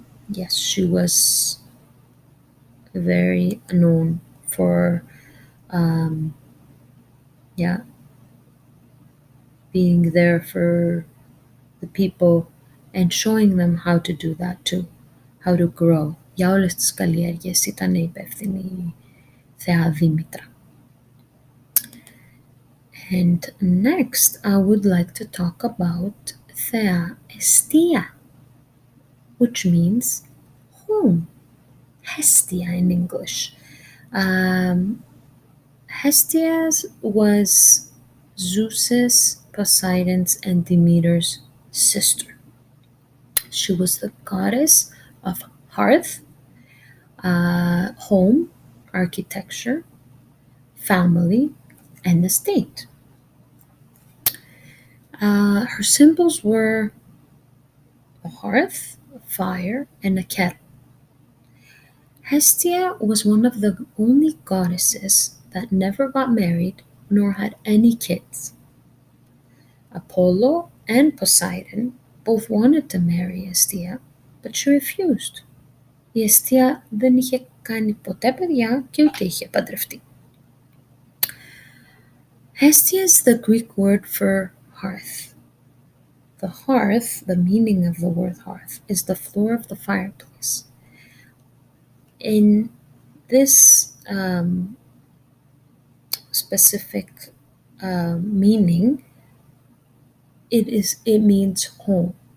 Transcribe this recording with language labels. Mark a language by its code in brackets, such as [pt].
[en] Yes, she was very known for, being there for the people and showing them how to do that too, how to grow. [el] Για όλες τις καλλιέργειες ήταν υπεύθυνη η θεά Δήμητρα. [en] And next, I would like to talk about Thea Estia, which means home. Hestia in English. Hestia was Zeus's, Poseidon's, and Demeter's sister. She was the goddess of hearth, home, architecture, family, and the state. Her symbols were a hearth, a fire, and a kettle. Hestia was one of the only goddesses that never got married nor had any kids. Apollo and Poseidon both wanted to marry Hestia, but she refused. [el] Η Hestia δεν είχε κάνει ποτέ παιδιά και ούτε είχε παντρευτεί. [en] Hestia is the Greek word for hearth. The hearth, the meaning of the word hearth, is the floor of the fireplace. In this specific meaning, it means home.